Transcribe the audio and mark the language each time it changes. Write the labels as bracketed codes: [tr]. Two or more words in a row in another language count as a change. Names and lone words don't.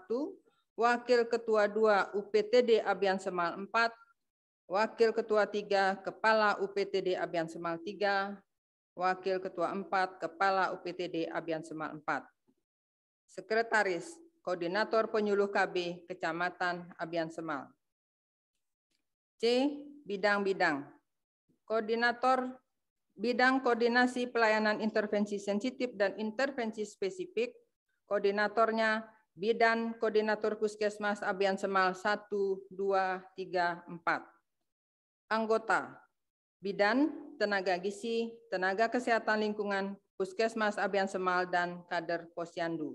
[id] Wakil Ketua 2 UPTD Abian Semal 4. Wakil Ketua 3 Kepala UPTD Abian Semal 3. Wakil Ketua 4 Kepala UPTD Abian Semal 4. Sekretaris Koordinator Penyuluh KB Kecamatan Abian Semal. C. Bidang-bidang. Koordinator Bidang Koordinasi Pelayanan Intervensi Sensitif dan Intervensi Spesifik. Koordinatornya Bidan Koordinator Puskesmas Abian Semal 1, 2, 3, 4. Anggota Bidan, Tenaga Gizi, Tenaga Kesehatan Lingkungan, Puskesmas Abian Semal, dan kader Posyandu.